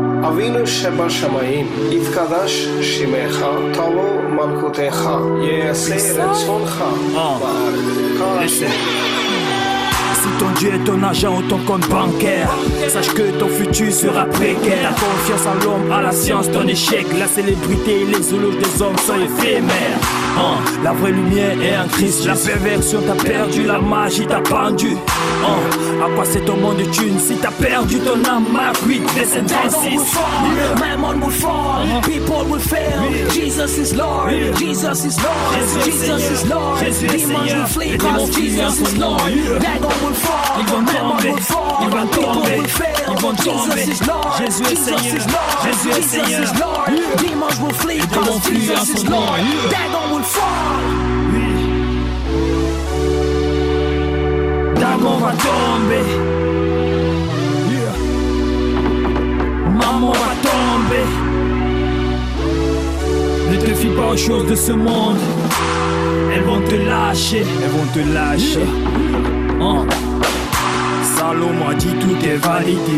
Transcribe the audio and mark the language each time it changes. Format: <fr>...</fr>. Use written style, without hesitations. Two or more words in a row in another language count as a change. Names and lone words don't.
<he>אבינו שבשמיים, יתקדש שמך, תבוא מלכותך, יעשה רצונך בארץ.</he> <fr>Si ton Dieu est ton agent ou ton compte bancaire, sache que ton futur sera précaire. Ta confiance en l'homme, à la science, ton échec. La célébrité et les éloges des hommes sont éphémères. La vraie lumière est en Christ. La perversion t'a perdu, la magie t'a pendu. À quoi c'est ton monde de thunes si t'as perdu ton âme? Mark 8, verset 36.</fr> <en>Man will fall, people will fail. Jesus is Lord, Jesus is Lord, Jesus is Lord. Demons will flee cause Jesus is Lord. Dragon will fall, man will fall, people will fail. Jesus is Lord, Jesus is Lord, Jesus is Lord. Demons will flee cause Jesus is Lord. Dragon will fall.</en> <fr>Dragon va tomber. Maman va tomber. Ne te fie pas aux choses de ce monde. Elles vont te lâcher. Elles vont te lâcher. Salomon a dit tout est validé.</fr>